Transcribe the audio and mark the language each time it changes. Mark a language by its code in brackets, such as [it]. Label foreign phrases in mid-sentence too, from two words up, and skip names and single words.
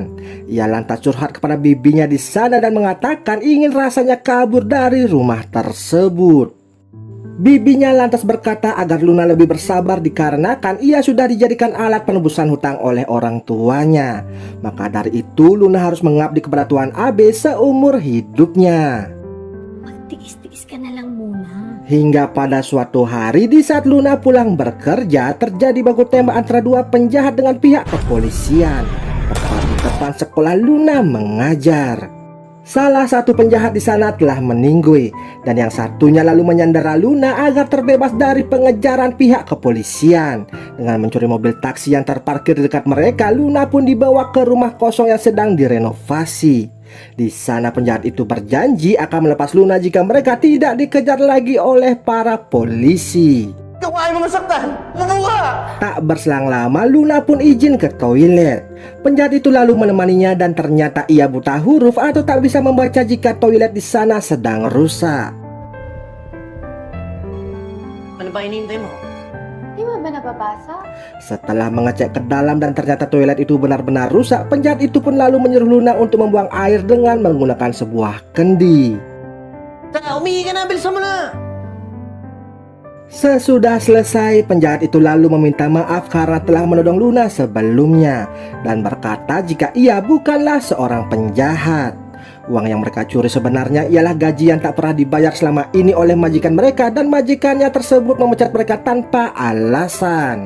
[id] Ia lantas curhat kepada bibinya di sana dan mengatakan ingin rasanya kabur dari rumah tersebut. Bibinya lantas berkata agar Luna lebih bersabar dikarenakan ia sudah dijadikan alat penebusan hutang oleh orang tuanya. Maka dari itu Luna harus mengabdi kepada Tuan Abe seumur hidupnya. [tl] Magtiis-tiis ka na lang muna. [id] Hingga pada suatu hari di saat Luna pulang bekerja, terjadi baku tembak antara 2 penjahat dengan pihak kepolisian tepat di depan sekolah Luna mengajar. Salah satu penjahat di sana telah meninggal dan yang satunya lalu menyandera Luna agar terbebas dari pengejaran pihak kepolisian. Dengan mencuri mobil taksi yang terparkir di dekat mereka, Luna pun dibawa ke rumah kosong yang sedang direnovasi. Di sana penjahat itu berjanji akan melepas Luna jika mereka tidak dikejar lagi oleh para polisi. [tl] Ayaw mo masaktan! Mabuha! [id] Tak berselang lama, Luna pun izin ke toilet. Penjahat itu lalu menemaninya dan ternyata ia buta huruf atau tak bisa membaca jika toilet di sana sedang rusak. [tl] Ano ba hinihintay mo? Di mo ba nababasa? [id] Setelah mengecek ke dalam dan ternyata toilet itu benar-benar rusak, penjahat itu pun lalu menyuruh Luna untuk membuang air dengan menggunakan sebuah kendi. [tl] Umihi ka na! Bilisan mo na! [id] Sesudah selesai, penjahat itu lalu meminta maaf karena telah menodong Luna sebelumnya dan berkata jika ia bukanlah seorang penjahat. Uang yang mereka curi sebenarnya ialah gaji yang tak pernah dibayar selama ini oleh majikan mereka dan majikannya tersebut memecat mereka tanpa alasan.